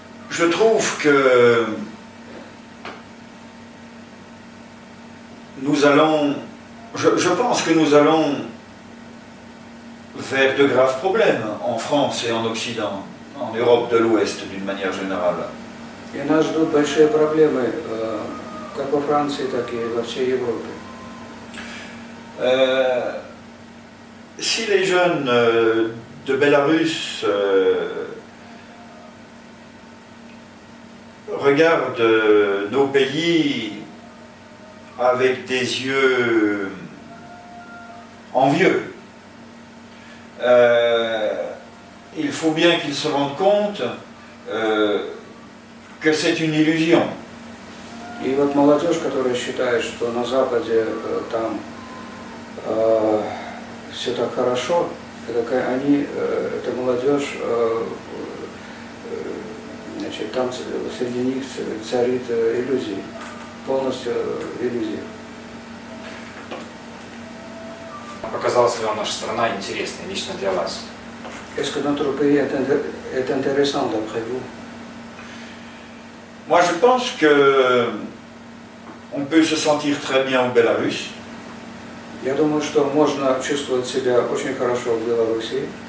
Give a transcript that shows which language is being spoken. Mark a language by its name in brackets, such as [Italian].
[French] Je trouve que nous allons, je pense que nous allons vers de graves problèmes en France et en Occident, en Europe de l'Ouest d'une manière générale. [Russian] И нас ждут большие проблемы, как во Франции, так и во всей Европе. [French] Si les jeunes de Bélarus regardent nos pays avec des yeux envieux, il faut bien qu'ils se rendent compte que c'est une illusion. [Russian] И вот молодежь, которая считает, что на Западе там все так хорошо, эта молодежь, значит, там среди них царит иллюзии, полностью иллюзии. Показалась ли вам наша страна интересной лично для вас? [French] Est-ce que notre pays est intéressant d'après vous? Moi, je pense que on peut se sentir très bien au Bélarus. [Russian] Я думаю, что можно чувствовать себя очень хорошо в Беларуси.